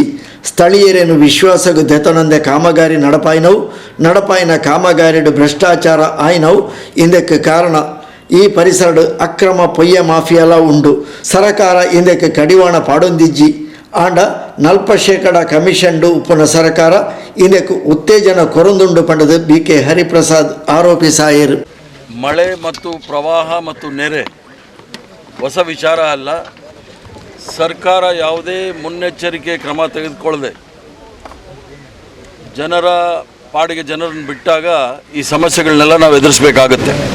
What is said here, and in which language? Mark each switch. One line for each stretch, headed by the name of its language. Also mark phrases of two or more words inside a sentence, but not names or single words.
Tulu: ಸ್ಥಳೀಯರೇನು ವಿಶ್ವಾಸಗೂ ದೆತನೊಂದೆ ಕಾಮಗಾರಿ ನಡಪಾಯಿನ ಕಾಮಗಾರಿಡು ಭ್ರಷ್ಟಾಚಾರ ಆಯ್ನವು ಇಂದಕ್ಕೆ ಕಾರಣ. ಈ ಪರಿಸರ ಅಕ್ರಮ ಪೊಯ್ಯ ಮಾಫಿಯಾಲ ಉಂಡು. ಸರಕಾರ ಇಂದಕ್ಕೆ ಕಡಿವಾಣ ಪಾಡೊಂದಿಜ್ಜಿ ಆಂಡ 40% ಕಮಿಷನ್ಡು ಉಪ್ಪುನ ಸರಕಾರ ಇಂದಕ್ಕೆ ಉತ್ತೇಜನ ಕೊರೊಂದುಂಡು ಪಂಡದು ಬಿ.ಕೆ. ಹರಿಪ್ರಸಾದ್ ಆರೋಪಿಸಾಯರು.
Kannada: ಮಳೆ ಮತ್ತು ಪ್ರವಾಹ ಮತ್ತು ನೆರೆ ಹೊಸ ವಿಚಾರ ಅಲ್ಲ. ಸರ್ಕಾರ ಯಾವುದೇ ಮುನ್ನೆಚ್ಚರಿಕೆ ಕ್ರಮ ತೆಗೆದುಕೊಳ್ಳದೆ ಜನರ ಪಾಡಿಗೆ ಜನರನ್ನು ಬಿಟ್ಟಾಗ ಈ ಸಮಸ್ಯೆಗಳನ್ನೆಲ್ಲ ನಾವು ಎದುರಿಸಬೇಕಾಗುತ್ತೆ.